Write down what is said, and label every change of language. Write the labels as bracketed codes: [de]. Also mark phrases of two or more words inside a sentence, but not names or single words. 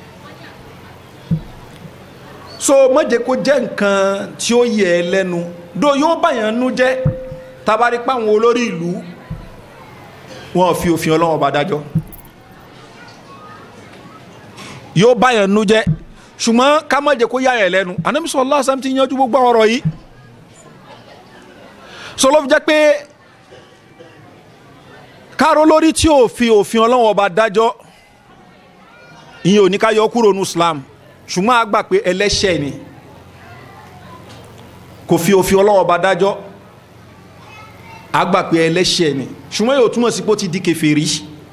[yo] So má jẹ́ kó jẹ́ nǹkan tí ó yẹ ẹ́ lẹ́nu do yóò báyàn nú jẹ́ tabari pa àwọn olórí ìlú wọn fi òfin Ọlọ́run ọba dájọ́, yóò báyàn nú jẹ́ ṣùgbọ́n ká má jẹ́ kó yà ẹ́ lẹ́nu. Ànábì [ar] sallallahu alaihi wasallam [yo] ti yanjú gbogbo ọ̀rọ̀ yìí. So ló fi jẹ́ pé káró lórí tí ò fi òfin Ọlọ́run ọba dájọ́ ìyẹn ò ní ká yọ kúrò ní Islam, ṣùgbọ́n a gbà pé ẹlẹ́ṣẹ̀ ni kò fi òfin Ọlọ́run ọba dájọ́, a gbà pé ẹlẹ́ṣẹ̀ ni ṣùgbọ́n yóò túmọ̀ sí pé ó ti di kèfèrí.